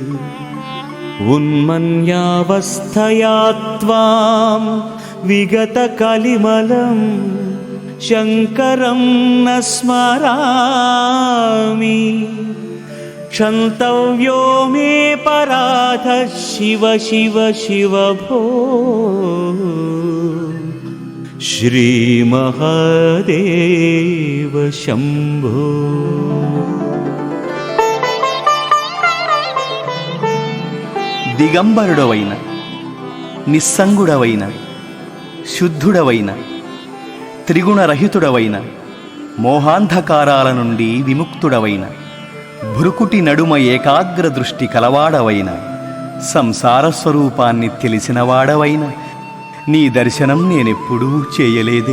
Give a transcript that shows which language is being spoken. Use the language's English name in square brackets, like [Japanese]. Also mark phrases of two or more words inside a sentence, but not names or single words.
[Sanskrit] उन्मन्यावस्थया त्वां विगतकलिमलं शङ्करं न स्मरामि। क्षन्तव्यो मे पराधः शिव शिव शिव भो श्रीमहादेव शम्भो। [Telugu] దిగంబరుడవైన నిస్సంగుడవైన శుద్ధుడవైన త్రిగుణరహితుడవైన మోహాంధకారాల నుండి విముక్తుడవైన భృకుటి నడుమ ఏకాగ్ర దృష్టి కలవాడవైన సంసార స్వరూపాన్ని తెలిసినవాడవైన నీ దర్శనం నేనెప్పుడూ చేయలేదే.